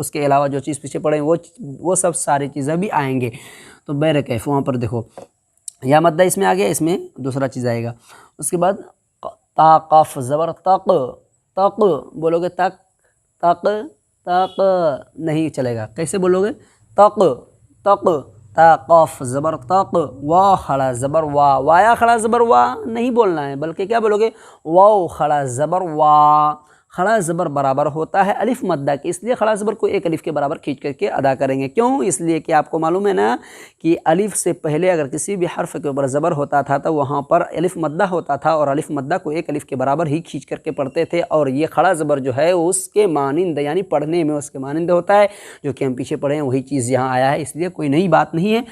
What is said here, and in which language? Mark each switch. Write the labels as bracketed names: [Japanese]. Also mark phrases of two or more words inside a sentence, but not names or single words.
[Urdu] اس کے علاوہ جو چیز پیچھے پڑھیں وہ سب ساری چیزیں بھی آئیں گے، تو بہرکیف وہاں پر دیکھو یا مدہ اس میں آ گیا، اس میں دوسرا چیز آئے گا۔ اس کے بعد تا قاف زبر تق، تق بولو گے؟ تک، تق، تق نہیں چلے گا، کیسے بولو گے؟ تق، تق، تا قاف زبر تق، وا کھڑا زبر وا، وایا کھڑا زبر وا نہیں بولنا ہے، بلکہ کیا بولو گے؟ واو کھڑا زبر وا، کھڑا زبر برابر ہوتا ہے الف مدہ کے، اس لیے کھڑا زبر کو ایک الف کے برابر کھینچ کر کے ادا کریں گے، کیوں؟ اس لیے کہ آپ کو معلوم ہے نا کہ الف سے پہلے اگر کسی بھی حرف کے اوپر زبر ہوتا تھا تو وہاں پر الف مدہ ہوتا تھا، اور الف مدہ کو ایک الف کے برابر ہی کھینچ کر کے پڑھتے تھے، اور یہ کھڑا زبر جو ہے اس کے مانند، یعنی پڑھنے میں اس کے مانند ہوتا ہے، جو کہ ہم پیچھے پڑھے ہیں وہی چیز یہاں آیا ہے، اس لیے کوئی نئی بات نہیں ہے۔